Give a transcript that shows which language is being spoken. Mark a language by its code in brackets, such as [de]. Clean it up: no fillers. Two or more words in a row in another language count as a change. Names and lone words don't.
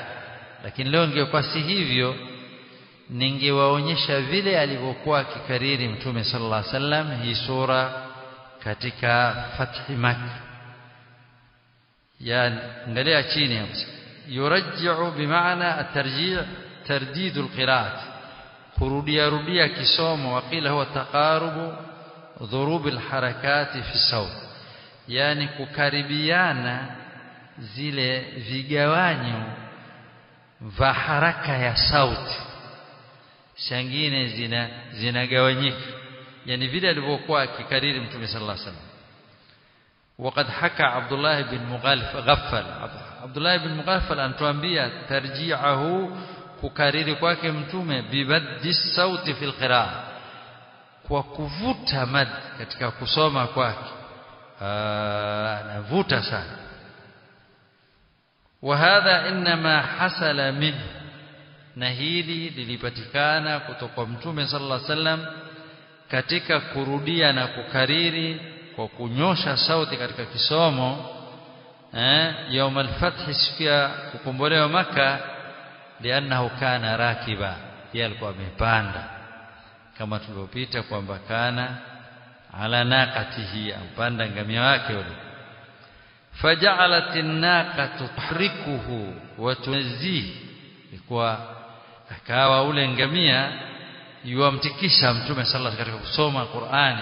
[sw] Lakini leo ingekuwa si hivyo, ningewaonyesha vile alivyokuwa akikariri mtume [ar] صلى الله عليه وسلم [sw] hii sura katika Fath Makkah. Yani angalia chini hapo, [ar] يرجع بمعنى الترجيع', ترديد القراءة, [sw] rudia kisomo. [ar] وقيل هو تقارب ضروب الحركات في الصوت, [sw] yani kukaribiana zile vigawanyo vya haraka ya sauti shangine zinagawanyika, yani vile alivyokuwa akikariri Mtume [ar] صلى الله عليه وسلم. وقد حكى عبد الله بن مغفل عبد الله بن مغفل [sw] anatuambia tarji'ahu kukariri kwake Mtume [ar] بمد الصوت في القراءة, [sw] kwa kuvuta mad katika kusoma kwake, anavuta sana. [ar] وهذا انما حصل منه, [sw] na hili lilipatikana kutoka kwa Mtume [ar] صلى الله عليه وسلم [sw] katika kurudia na kukariri kwa kunyosha sauti katika kisomo [ar] يوم الفتح, [sw] siku ya kukombolewa Maka, [ar] لأنه كان راكبا, [sw] yeye alikuwa amepanda kama tulivyopita kwamba [ar] كان على ناقته, [sw] ampanda ngamia wake yule. [ar] فجعلت الناقة تحركه وتنزي, [sw] ilikuwa akawa ule ngamia yuamtikisha Mtume [ar] صلى الله عليه وسلم [sw] katika kusoma Qur'ani.